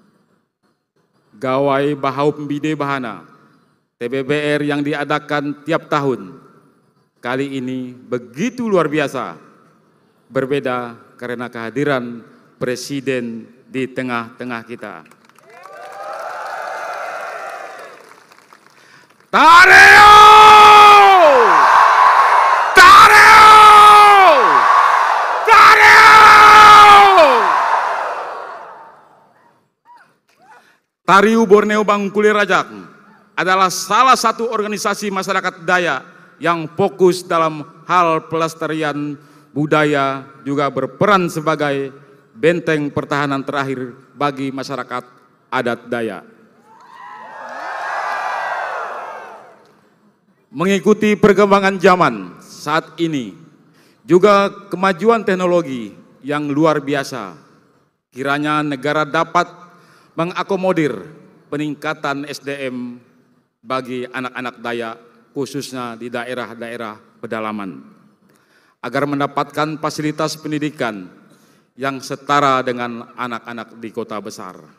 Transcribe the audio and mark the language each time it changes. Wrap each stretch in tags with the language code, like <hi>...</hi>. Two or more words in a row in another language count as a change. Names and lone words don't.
<id>Gawai Bahau Pembide Bahana TBBR yang diadakan tiap tahun kali ini begitu luar biasa, berbeda karena kehadiran Presiden di tengah-tengah kita. Tareo! Tareo! Tareo! Tariu Borneo Bangkule Rajak adalah salah satu organisasi masyarakat Dayak yang fokus dalam hal pelestarian budaya, juga berperan sebagai benteng pertahanan terakhir bagi masyarakat adat Dayak. Mengikuti perkembangan zaman saat ini, juga kemajuan teknologi yang luar biasa, kiranya negara dapat mengakomodir peningkatan SDM bagi anak-anak Dayak, khususnya di daerah-daerah pedalaman, agar mendapatkan fasilitas pendidikan yang setara dengan anak-anak di kota besar.</id>